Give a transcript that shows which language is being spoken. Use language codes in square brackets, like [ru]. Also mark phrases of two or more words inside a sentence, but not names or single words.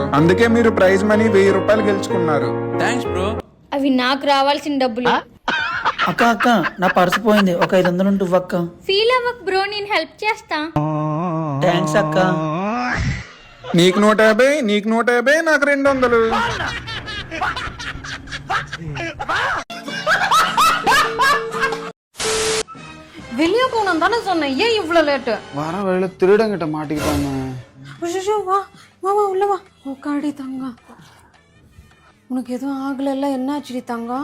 [te] అందుకే మీరు [en] prize money [te] 1000 రూపాయలు గెలుచుకున్నారు. [en] thanks bro. [te] అవి నాకు రావాల్సిన డబ్బులు. అక్క నా పర్సు పోయింది. ఒక 500 ఉంటు అక్క. ఫీల్ అవ్వకు బ్రో, నేను హెల్ప్ చేస్తా. థ్యాంక్స్ అక్క. నీకు 150, నీకు 150, నాకు 200. [ta] வெளியே போகணும் தானே சொன்னேன். ஏன் இவ்வளவு லேட்டு? வர வழியில திருடங்கிட்ட மாட்டிக்கிட்டாங்க. வா வா வா உள்ள வா. உட்காடி தங்கம். உனக்கு எதுவும் ஆகல? என்னாச்சு தங்கம்?